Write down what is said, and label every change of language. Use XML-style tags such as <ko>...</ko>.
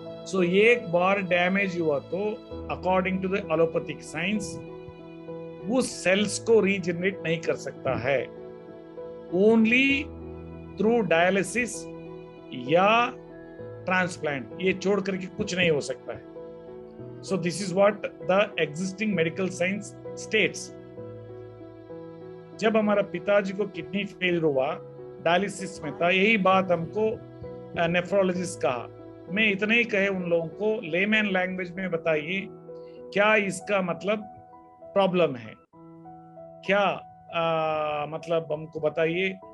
<hi>सो एक बार डैमेज हुआ तो</hi> <en>according to the allopathic science</en> <hi>वो सेल्स को रीजनरेट नहीं कर सकता है, ओनली थ्रू डायलिसिस या ट्रांसप्लांट, ये छोड़ करके कुछ नहीं हो सकता है.</hi> <en>So this is what the existing medical science states.</en> <hi>जब हमारा पिताजी को किडनी फेल हुआ, डायलिसिस में था, यही बात हमको नेफ्रोलॉजिस्ट कहा। मैं इतना ही कहे उन लोगों को, लेमैन लैंग्वेज में बताइए क्या इसका मतलब प्रॉब्लम है, क्या मतलब हमको बताइए।</hi>